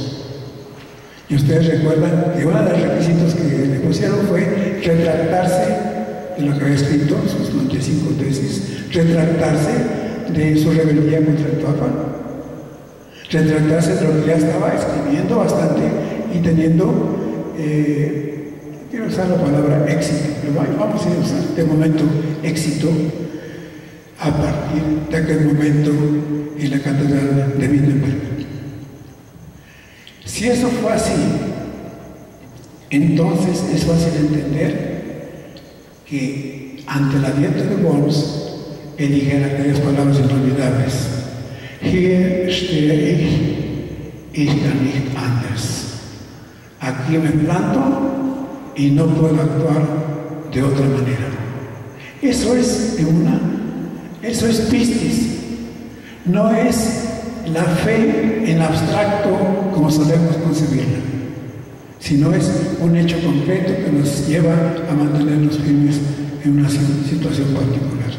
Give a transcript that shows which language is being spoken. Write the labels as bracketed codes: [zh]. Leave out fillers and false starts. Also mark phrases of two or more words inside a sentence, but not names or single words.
[es] Y ustedes recuerdan que uno de los requisitos que le pusieron fue retractarse de lo que había escrito, sus 95 tesis, retractarse de su rebeldía contra el Papa, retractarse de lo que ya estaba escribiendo bastante y teniendo, quiero usar la palabra éxito, pero vamos a usar de momento éxito a partir de aquel momento en la catedral de Wittenberg. Si eso fue así, entonces es fácil entender que ante la dieta de Worms, él dijera aquellas palabras inolvidables: [de] Hier stehe ich kann nicht anders. [es] Aquí me planto y no puedo actuar de otra manera. Eso es emuná, eso es pistis, no es la fe en abstracto como solemos concebirla, sino es un hecho concreto que nos lleva a mantenernos firmes en una situación particular.